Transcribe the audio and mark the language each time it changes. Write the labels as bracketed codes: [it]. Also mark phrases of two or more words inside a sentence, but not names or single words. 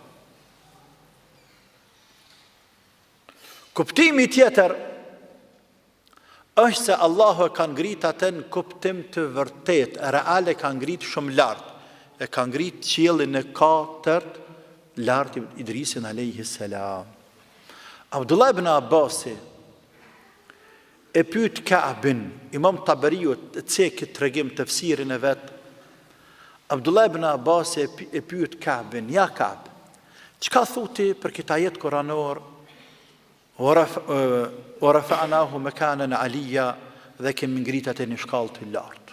[sq] Kuptimi tjetër është se Allahu e ka ngrit atë në kuptim të vërtet, reale ka ngrit shumë lart. E ka ngrit qiellin e katërt lart Idrisin [ar] عليه السلام. [sq] Abdullah ibn Abbas e pyet Ka'bin, Imam Tabariu të cekit tregim tafsirin e vet. Abdullah ibn Abbas e pyet Ka'bin, ja Ka'b, çka thuti për këtë ajet kuranor? [ar] ورفعناه مكانا عليا, [sq] dhe kemi ngrit atë në shkallë të lartë.